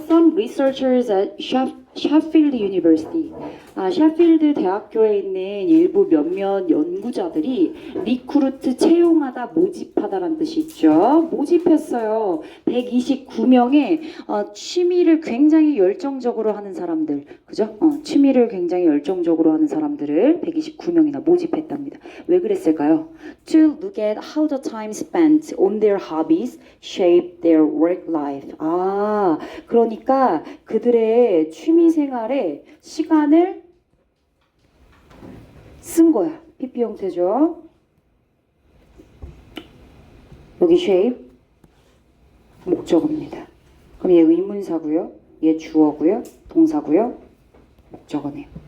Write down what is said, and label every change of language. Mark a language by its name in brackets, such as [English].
[English] Some researchers at Sheffield University. [Korean] 셰필드 대학교에 있는 일부 몇몇 연구자들이 리크루트 채용하다, 모집하다라는 뜻이 있죠. 모집했어요. 129명의 취미를 굉장히 열정적으로 하는 사람들, 그죠? 취미를 굉장히 열정적으로 하는 사람들을 129명이나 모집했답니다. 왜 그랬을까요? [English] To look at how the time spent on their hobbies shape their work life. [Korean] 그러니까 그들의 취미 생활에 시간을 쓴 거야. PP 형태죠. 여기 shape 목적어입니다. 그럼 얘 의문사고요. 얘 주어고요. 동사고요. 목적어네요.